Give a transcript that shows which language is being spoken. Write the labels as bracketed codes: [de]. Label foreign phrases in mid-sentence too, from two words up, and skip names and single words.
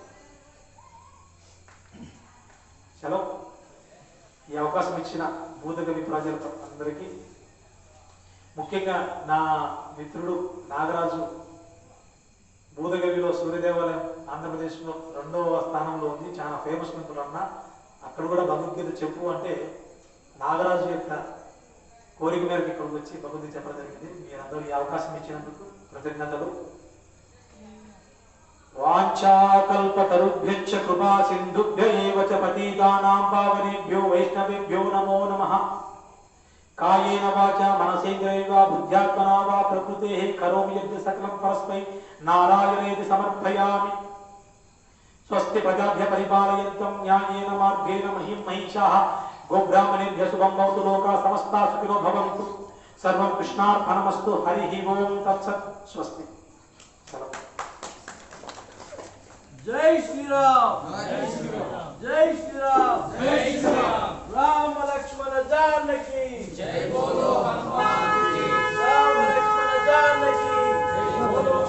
[te] చలో, ఈ అవకాశం ఇచ్చిన భూతకవి ప్రజలకు అందరికీ, ముఖ్యంగా నా మిత్రుడు నాగరాజు, భూతగవిలో సూర్యదేవాలయం ఆంధ్రప్రదేశ్లో 2వ స్థానంలో ఉంది. చాలా ఫేమస్ మిత్రుడు అన్న. అక్కడ కూడా భగవద్గీత చెప్పు అంటే నాగరాజు యొక్క కోరిక మేరకు ఇక్కడికి వచ్చి భగవద్గీత చెప్పడం జరిగింది. మీరందరూ ఈ అవకాశం ఇచ్చినందుకు కృతజ్ఞతలు. [sa] వాంఛాకల్పతరుభ్యశ్చ కృపా సింధుభ్య ఏవ చ పతితానాం పావనేభ్యో వైష్ణవేభ్యో నమో నమః. కాయేన వాచా మనసేంద్రియైవ బుద్ధ్యాత్మనా వా ప్రకృతేః కరోమి యద్య సకలం పరస్మై నారాయణేతి సమర్పయామి. స్వస్తి ప్రజాభ్య పరిపాలయంతం న్యాయేన మార్గేణ మహిం మహిషాః. గోబ్రాహ్మణేభ్యः శుభం భవతు. లోకాः సమస్తాः సుఖినో భవంతు. సర్వం కృష్ణార్పణమస్తు. హరి ఓం తత్సత్. స్వస్తి. [hi] जय श्रीराम, जय श्रीराम, जय श्रीराम, जय श्रीराम. राम लक्ष्मण जानकी जय। बोलो हनुमान की राम लक्ष्मण जानकी जय।